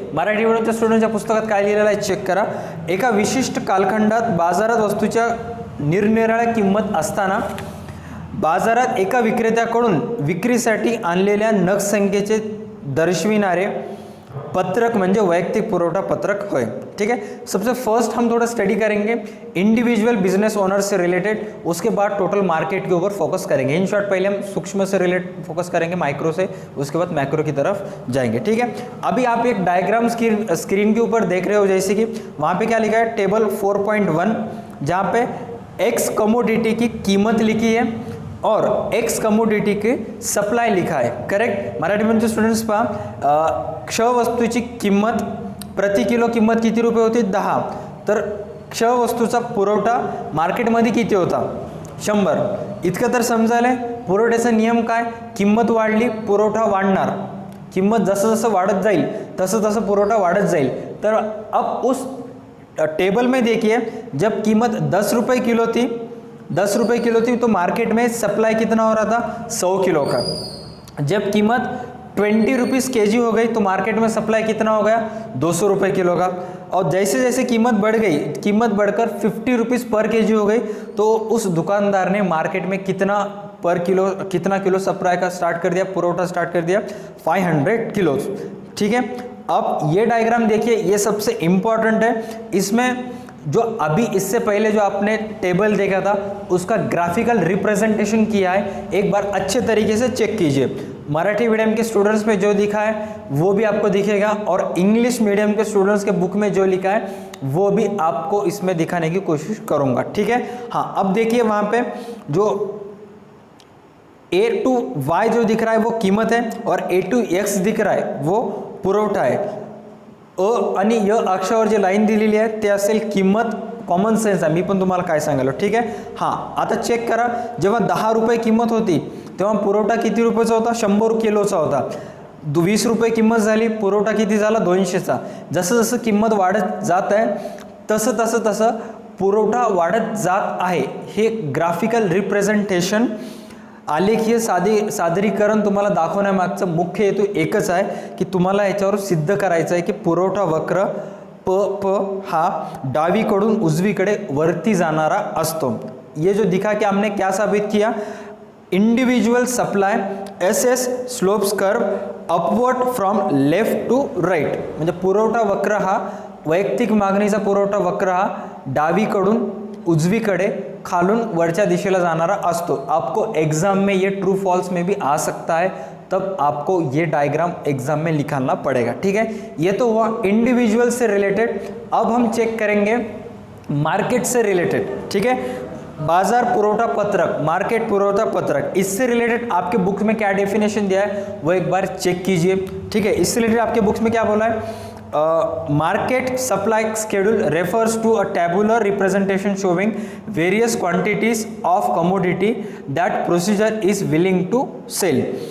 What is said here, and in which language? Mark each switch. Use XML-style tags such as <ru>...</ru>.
<mr>मराठी मीडियमच्या स्टुडंटच्या पुस्तकात काय लिहिलेलं आहे चेक करा। एका विशिष्ट कालखंडात बाजारात वस्तूच्या निरनिराळ्या किंमत असताना बाजारात एका विक्रेत्याकडून विक्रीसाठी आणलेल्या नग संख्येचे दर्शविणारे पत्रक म्हणजे वैयक्तिक पुरवठा पत्रक होय।</mr> <hi>ठीक है, सबसे फर्स्ट हम थोड़ा स्टडी करेंगे इंडिविजुअल बिजनेस ओनर से रिलेटेड, उसके बाद टोटल मार्केट के ऊपर फोकस करेंगे। इन शॉर्ट पहले हम सूक्ष्म से रिलेटेड फोकस करेंगे, माइक्रो से, उसके बाद मैक्रो की तरफ जाएंगे। ठीक है, अभी आप एक डायग्राम स्क्रीन के ऊपर देख रहे हो, जैसे कि वहाँ पे क्या लिखा है टेबल 4.1, जहाँ पे एक्स कमोडिटी की कीमत लिखी है और एक्स कमोडिटी की सप्लाय लिखा आहे।</hi> <mr>करेक्ट, मराठी मीडियमचे स्टुडंट्स पहा, क्ष वस्तूची किंमत प्रति किलो किंमत किती रुपये होती 10, तर क्ष वस्तूचा पुरवठा मार्केटमध्ये किती होता 100। इतकं तर समजायला पुरवठ्याचा नियम काय, किंमत वाढली पुरवठा वाढणार, किंमत जसं जसं वाढत जाईल तसं तसं पुरवठा वाढत जाईल।</mr> <hi>तर अब उस टेबल में देखिए जब कीमत 10 रुपये किलो थी, 10 रुपये किलो थी, तो मार्केट में सप्लाई कितना हो रहा था 100 किलो का। जब कीमत 20 रुपीज़ के जी हो गई तो मार्केट में सप्लाई कितना हो गया 200 रुपये किलो का। और जैसे जैसे कीमत बढ़ गई, कीमत बढ़कर 50 रुपीज़ पर के जी हो गई, तो उस दुकानदार ने मार्केट में कितना किलो सप्लाई का स्टार्ट कर दिया, पुरवठा स्टार्ट कर दिया 500 किलो। ठीक है, अब ये डायग्राम देखिए, ये सबसे इम्पॉर्टेंट है। इसमें जो अभी इससे पहले जो आपने टेबल देखा था उसका ग्राफिकल रिप्रेजेंटेशन किया है, एक बार अच्छे तरीके से चेक कीजिए। मराठी मीडियम के स्टूडेंट्स में जो दिखा है वो भी आपको दिखेगा और इंग्लिश मीडियम के स्टूडेंट्स के बुक में जो लिखा है वो भी आपको इसमें दिखाने की कोशिश करूंगा। ठीक है, हाँ, अब देखिए वहाँ पे जो A to Y जो दिख रहा है वो कीमत है और A to X दिख रहा है वो पुरवठा है।</hi> <mr>अ आणि य अक्षावर जी लाईन दिलेली आहे ते असेल किंमत, कॉमन सेन्स आहे, मी पण तुम्हाला काय सांगायलो। ठीक आहे, हां, आता चेक करा, जेव्हा 10 रुपये किंमत होती तेव्हा पुरवठा किती रुपयाचा होता 100 किलोचा होता। 20 रुपये किंमत झाली, पुरवठा किती झाला 200चा। जसं जसं किंमत वाढत जात आहे तसं तसं तसं पुरवठा वाढत जात आहे। हे ग्राफिकल रिप्रेझेंटेशन, आलेखीय सादरीकरण तुम्हाला दाखवण्यामागचं मुख्य हेतू एकच आहे की तुम्हाला याच्यावर सिद्ध करायचं आहे की पुरवठा वक्र प हा डावीकडून उजवीकडे वरती जाणारा असतो।</mr> <hi>ये जो दिखा कि हमने क्या साबित किया,</hi> <en>individual supply SS slopes curve upward from left to right,</en> <mr>म्हणजे पुरवठा वक्र हा, वैयक्तिक मागणीचा पुरवठा वक्र हा डावीकडून उजवीकडे खालून वरच्या दिशेला जाणारा असतो।</mr> <hi>आपको एग्जाम में ये ट्रू फॉल्स में भी आ सकता है, तब आपको ये डायग्राम एग्जाम में निकालना पड़ेगा। ठीक है, ये तो हुआ इंडिविजुअल से रिलेटेड। अब हम चेक करेंगे मार्केट से रिलेटेड। ठीक है, बाजार पुरवठा पत्रक, मार्केट पुरवठा पत्रक, इससे रिलेटेड आपके बुक में क्या डेफिनेशन दिया है वो एक बार चेक कीजिए। ठीक है, इससे रिलेटेड आपके बुक्स में क्या बोला है,</hi> <en>market supply schedule refers to a tabular representation showing various quantities of commodity that procedure is willing to sell।</en>